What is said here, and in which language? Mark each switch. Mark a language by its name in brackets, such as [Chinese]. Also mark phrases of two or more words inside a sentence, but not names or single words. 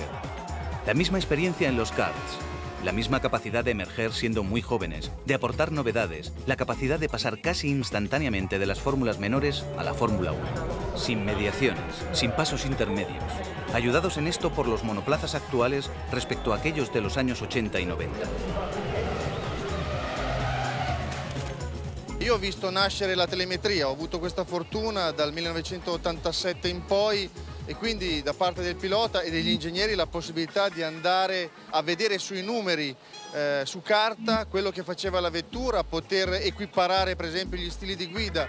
[Spanish] La misma experiencia en los karts, la misma capacidad de emerger siendo muy jóvenes, de aportar novedades, la capacidad de pasar casi instantáneamente de las fórmulas menores a la Fórmula 1. Sin mediaciones, sin pasos intermedios, ayudados en esto por los monoplazas actuales respecto a aquellos de los años 80 y 90. [Italian] Io ho visto nascere la telemetria, ho avuto questa fortuna dal 1987 in poi e quindi da parte del pilota e degli ingegneri la possibilità di andare a vedere sui numeri su carta quello che faceva la vettura, poter equiparare per esempio gli stili di guida.